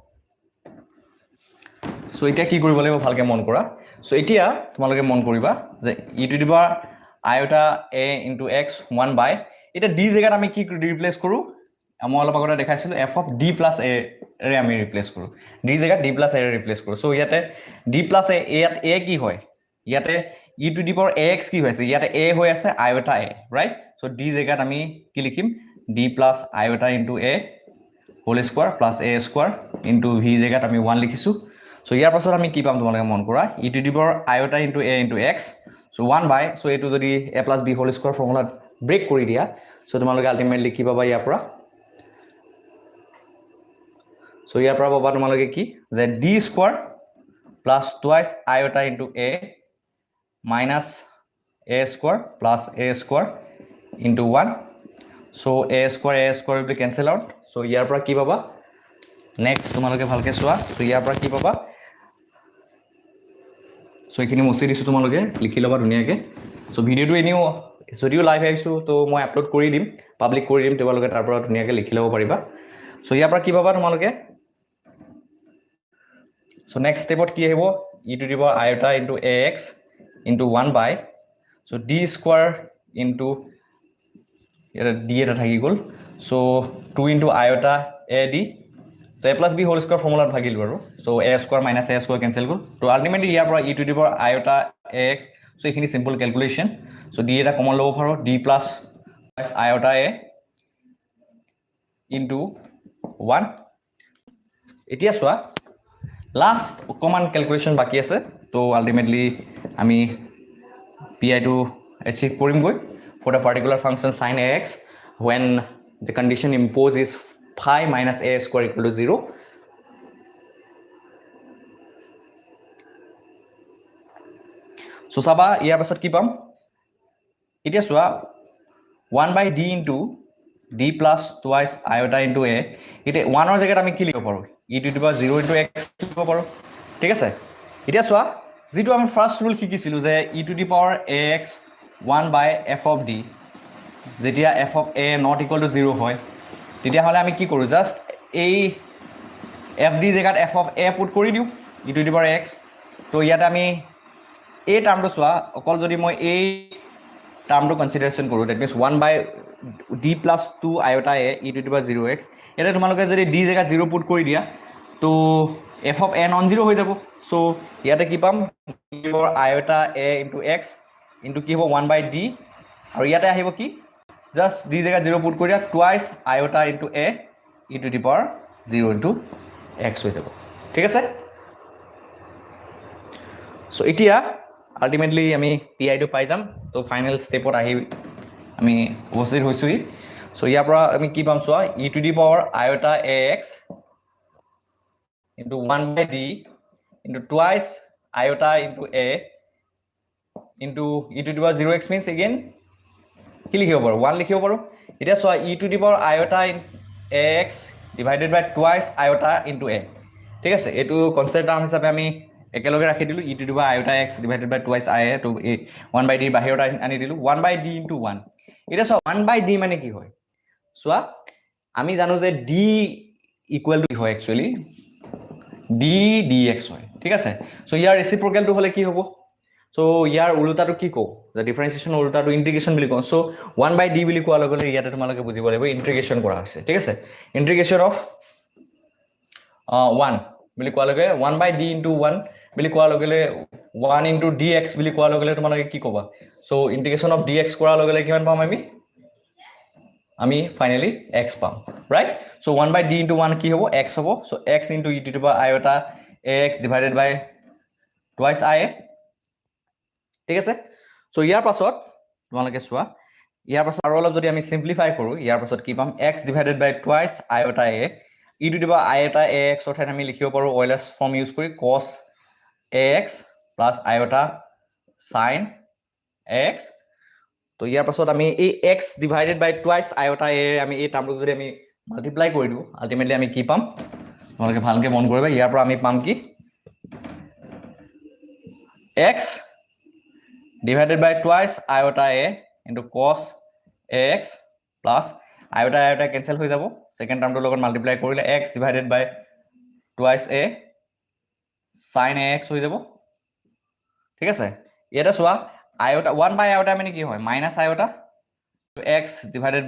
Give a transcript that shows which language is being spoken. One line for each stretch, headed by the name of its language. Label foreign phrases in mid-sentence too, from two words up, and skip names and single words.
Assamese: সো এটা কি কৰিব লাগিব ভালকে মন কৰা সো এতিয়া তোমালোকে মন কৰিবা যে
English: e to the power iota a into x 1 by
Assamese: এটা d জায়গাত আমি কি ৰিপ্লেস কৰো আমি অলপ আগতে দেখাইছিলো
English: f of d plus a
Assamese: ৰে আমি ৰিপ্লেস কৰো d জায়গাত
English: d plus a
Assamese: ৰে ৰিপ্লেস কৰো সো ইয়াতে
English: d plus a
Assamese: ইয়াত a কি হয় ইয়াতে
English: e to the power ax
Assamese: কি হৈছে ইয়াতে a হৈ আছে
English: iota a right
Assamese: সো d জায়গাত আমি কি লিখিম
English: d plus iota into a whole square plus a square into v
Assamese: জায়গাত আমি 1 লিখিছো সো ইয়াৰ পাছত আমি কি পাম তোমালোকে মন কৰা
English: e to the power iota into a into x
Assamese: সো
English: 1 by
Assamese: সো এটো যদি
English: a plus b whole square formula break
Assamese: কৰি দিয়া সো তোমালোকে আলটিমেটলি কি পাবা ইয়াৰ পৰা সো ইয়াৰ পৰা পাবা তোমালোকে কি যে
English: d square plus twice iota into a minus a square plus a square into 1 so a square will be cancel out so
Assamese: ইয়াৰ পৰা কি পাবা নেক্সট তোমালোকে ভালকে চোৱা সো ইয়াৰ পৰা কি পাবা সো এখিনি মুছি দিছো তোমালোকে লিখি লবা ধুনিয়াকে সো ভিডিওটো এনিও যদিও লাইভ আইছো তো মই আপলোড কৰি দিম পাবলিক কৰি দিম তোমালোকে তাৰ পৰা ধুনিয়াকে লিখি লব পাৰিবা সো ইয়াৰ পৰা কি পাবা তোমালোকে সো
English: next step
Assamese: কি আহিব
English: e to the power iota into ax into 1 by so d square into
Assamese: এটা d এটা থাকি গল
English: so 2 into iota ad so a plus b whole square formula
Assamese: ভাগিল আৰু
English: so a square minus a square cancel
Assamese: গল তো আলটিমেটলি ইয়াৰ পৰা
English: e to the power iota ax so
Assamese: এখিনি
English: simple calculation so d
Assamese: এটা কমন লব পাৰো
English: d plus iota a into 1
Assamese: এতিয়া চোৱা
English: last common calculation
Assamese: বাকি আছে তো আলটিমেটলি আমি
English: pi to achieve
Assamese: কৰিম গৈ
English: for the particular function sin ax when the condition imposed is phi minus a square equal to 0
Assamese: so saba ইয়াৰ পাছত কি পাম এতিয়া চোৱা
English: 1 by d into d plus twice iota into a
Assamese: এটা 1 ৰ জায়গাত আমি কি লিখিব পাৰো
English: e to the power 0 into x
Assamese: লিখিব পাৰো ঠিক আছে এতিয়া চোৱা যেটো আমি
English: first rule
Assamese: শিকিছিলো যে
English: e to the power ax 1 by f of d
Assamese: যেতিয়া
English: f of a not equal to 0
Assamese: হয় তেতিয়া হলে আমি কি কৰো জাস্ট এই
English: f d
Assamese: জায়গাত
English: f of a put
Assamese: কৰি দিও
English: e to the power x
Assamese: তো ইয়াত আমি এই টার্মটো চোৱা অকল যদি মই এই টার্মটো কনসিডারেশন কৰো
English: that means 1 by d plus 2 iota a e to the power 0x
Assamese: এটা তোমালোকে যদি d জায়গাত 0 পুট কৰি দিয়া তো
English: f of a non 0
Assamese: হৈ যাব সো ইয়াতে কি পাম
English: iota a into x into
Assamese: কি হ'ব
English: 1 by d
Assamese: আৰু ইয়াতে আহিব কি
English: just d
Assamese: জায়গাত 0 পুট কৰি দিয়া
English: twice iota into a e to the power 0 into x
Assamese: হৈ যাব ঠিক আছে সো এতিয়া আলটিমেটলি আমি pi টো পাই যাম তো
English: final step
Assamese: আহি আমি উপস্থিত হৈছোই সো ইয়াৰ পৰা আমি কি পাম চোৱা
English: e to the power iota ax into 1 by d into twice iota into a into e to the power 0x means again
Assamese: কি লিখিব পাৰো 1 লিখিব পাৰো এটা চোৱা
English: e to the power iota ax divided by twice iota into a
Assamese: ঠিক আছে এটো
English: constant term
Assamese: হিচাপে আমি একেলগে ৰাখি দিলো
English: e to the power iota x divided by twice i to 1 by d
Assamese: বাহিৰত আনি দিলো
English: 1 by d into 1
Assamese: এটা চোৱা
English: 1 by d
Assamese: মানে কি হয় চোৱা আমি জানো যে
English: d equal to
Assamese: হয়
English: actually d dx
Assamese: হয় ঠিক আছে সো ইয়াৰ ৰেসিপ্ৰোকেল টো হলে কি হ'ব সো ইয়াৰ উল্টাটো কি কও যে ডিফারেন্সিয়েশন উল্টাটো ইন্টিগ্রেশন বুলি কও সো
English: 1 by
Assamese: d বুলি কোৱা লগে ইয়াতে তোমালোকে বুজিব লাগিব ইন্টিগ্রেশন কৰা হৈছে ঠিক আছে
English: integration of 1
Assamese: বুলি কোৱাৰ লগে
English: 1/d into 1
Assamese: বুলি কোৱাৰ লগে
English: 1 into dx
Assamese: বুলি কোৱাৰ লগে তোমালোকে কি ক'বা সো ইন্টিগ্ৰেশন
English: of dx
Assamese: কৰাৰ লগে কিমান পাম আমি ফাইনালি x পাম ৰাইট সো
English: 1/d into 1
Assamese: কি হ'ব x হ'ব সো
English: x into e to the power iota ax divided by twice I
Assamese: ঠিক আছে সো ইয়াৰ পাছত তোমালোকে চোৱা ইয়াৰ পাছত আৰু অলপ যদি আমি সিম্পলিফাই কৰো ইয়াৰ পাছত কি পাম
English: x divided by twice iota a e to the power iota ax
Assamese: অৰ্থাৎ আমি লিখিব পাৰো
English: Euler's form use
Assamese: কৰি
English: cos ax plus iota sin x
Assamese: তো ইয়াৰ পাছত আমি এই
English: x divided by twice iota a
Assamese: আমি এই টাৰ্মটো যদি আমি মাল্টিপ্লাই কৰি দিও আলটিমেটলি আমি কি পাম তোমালোকে ভালকে মন কৰিবা ইয়াৰ পৰা আমি পাম কি
English: x divided by twice iota a into cos ax plus iota iota cancel
Assamese: হৈ যাব
English: second term
Assamese: লগত মাল্টিপ্লাই কৰিলে
English: x divided by twice a sin ax
Assamese: হৈ যাব ঠিক আছে এটা চোৱা
English: iota 1 by iota
Assamese: মানে কি হয়
English: minus iota x divided